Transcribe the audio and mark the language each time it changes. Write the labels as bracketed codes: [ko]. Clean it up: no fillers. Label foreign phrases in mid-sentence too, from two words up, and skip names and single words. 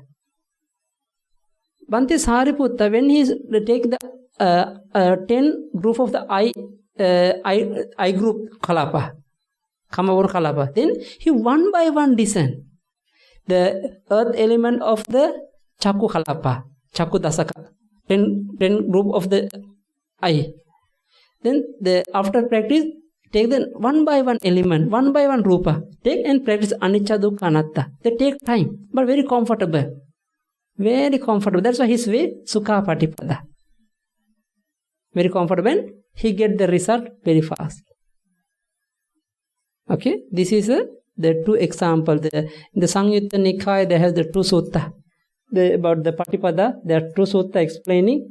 [en] Bhante Sariputta, when he take the 10 group of the I group kalapa, [pi] Kamavur kalapa, [en] then he one by one discern the earth element of the [pi] Chakku kalapa, Chakku dasaka. [en] 10 group of the I. Then after practice, take the one by one element, one by one rupa. Take and practice [pi] anicca, dukkha, anatta. [en] They take time, but very comfortable. Very comfortable. That's why his way, [pi] Sukha Patipada. [en] Very comfortable. He get the result very fast. Okay, this is the two examples. In the Samyutta Nikaya, they have the two sutta. About the Patipada, there are two sutta explaining.